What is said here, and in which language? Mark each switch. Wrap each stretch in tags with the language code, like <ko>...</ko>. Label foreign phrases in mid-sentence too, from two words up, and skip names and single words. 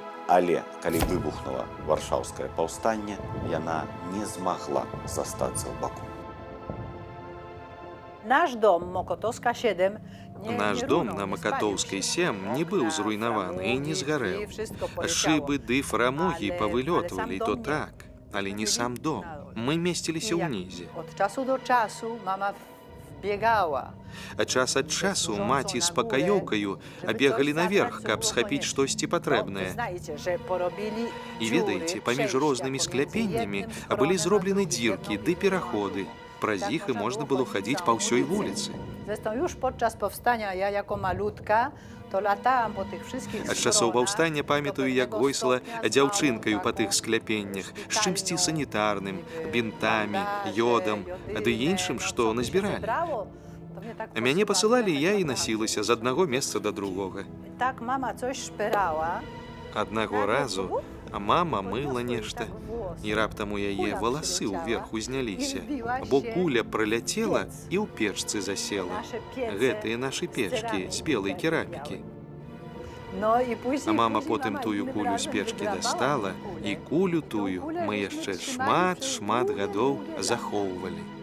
<be>Але, калі выбухнула варшаўскае паўстанне, яна не змагла застацца ў баку. Наш дом Мокотовска 7 Наш дом на Макатоўскай 7 не быў зруйнаваны і не згарэў. Шыбы ды фрамугі павылётвалі то так, але не сам дом. Мы месціліся ўнізе.</be> <pl>Od czasu do czasu mama wbiegała.</pl> <be>А час ад часу маці з пакаёўкаю абегалі наверх, каб схапіць штосьці патрэбнае. І ведаеце, паміж рознымі скляпеннямі былі зроблены дзіркі ды пераходы. Праз іх і можна было хадзіць па ўсёй вуліцы.</be> <pl>Zresztą już podczas powstania ja jako malutka to latałam po tych wszystkich</pl> <be>Ад часоў паўстання памятаю, як гойсла дзяўчынкаю па тых скляпеннях, з чымсьці санітарным, бінтамі, йодам, ды іншым, што назбіралі. А мяне пасылалі, я і насілася з аднаго месца да другога.</be> <pl>Tak mama coś szperała.</pl> <be>Аднаго разу мама мыла нешта, і раптам у яе валасы ўверх узняліся, бо куля праляцела і ў печцы засела. Гэтыя нашы печкі з белай керамікі. А мама потым тую кулю з печкі дастала, і кулю тую мы яшчэ шмат гадоў захоўвалі.</be>